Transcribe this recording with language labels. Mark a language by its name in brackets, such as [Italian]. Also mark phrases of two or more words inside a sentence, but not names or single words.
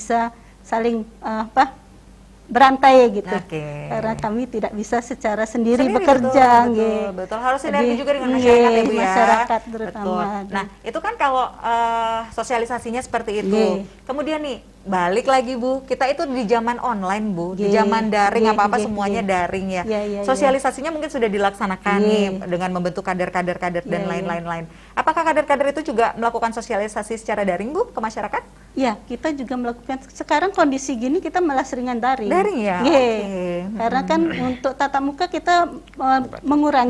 [Indonesian] bisa saling berantai gitu. Oke. Karena kami tidak bisa secara sendiri Sendiri, bekerja, betul, nggih. betul. Harus sinergi Jadi, juga dengan masyarakat ya, Bu ya. masyarakat terutama. Betul. Nah, itu kan kalau sosialisasinya seperti itu. Nggih. Kemudian nih, balik lagi Bu, kita itu di zaman online Bu, di Nggih, zaman daring nggih, apa-apa nggih, semuanya nggih. daring ya. Iya, iya, Sosialisasinya mungkin sudah dilaksanakan Nggih. nih dengan membentuk kader-kader dan Iya, iya. lain-lain. Apakah kader-kader itu juga melakukan sosialisasi secara daring Bu ke masyarakat? Ya, kita juga melakukan. Sekarang kondisi gini kita malah seringan daring. Daring ya? Nggih. Oke. Karena kan untuk tatap muka kita mengurangi.